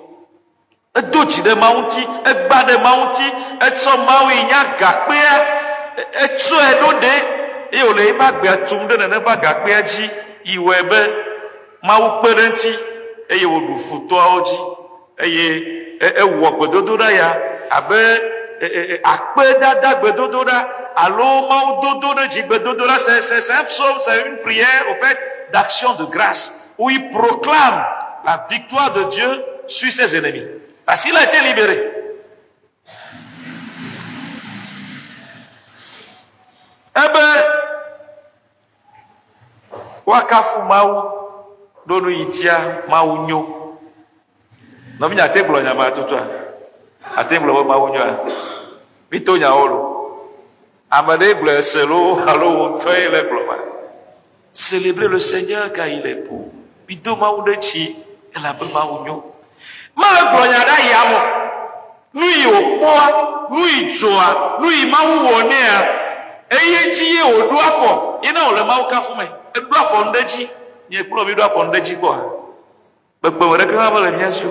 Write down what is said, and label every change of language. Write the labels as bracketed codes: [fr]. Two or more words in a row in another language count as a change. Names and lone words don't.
[ee] Edo dzi ɖe Mawu ŋuti, egba ɖe Mawu ŋuti, etsɔ Mawu yi nye agakpea, etsɔe ɖo ɖe, eye wòle eƒe agbea tum ɖe nene ƒe agakpea dzi, yiwɔe be Mawu kpe ɖe ŋuti, eye wòɖu futɔawo dzi, eye ewɔ gbedodoɖa ya abe akpedada gbedodoɖa alo Mawu dodo ɖe dzi gbedodoɖa. [fr] C'est un psaume, c'est une prière au fait d'action de grâce où il proclame la victoire de Dieu sur ses ennemis parce qu'il a été libéré. [ee] Wakafu Mawu ɖo yi tia Mawu nyo. Nɔvinya ate gblɔ nya ma tutua, ate gblɔ be Mawu nyoa, mi to nyawo lo. Ame ɖe gblɔ se lo alo wo ŋutɔe le gblɔ ma. [fr] Célébrer le Seigneur car il est beau. [ee] Mi do Mawu ɖe dzi elabe Mawu nyo. Mawu gblɔ nya ɖe yame. Nu yi wòkpɔa, nu yi dzɔa, nu yi Mawu wɔ nea, eye dzi ye wòɖo afɔ, yina wòle Mawu kafu me. Eɖo afɔ nu ɖe dzi, nye kplɔ mi ɖo afɔ nu ɖe dzi kpɔa. Kpekpeme ɖeke hã mele mía si o.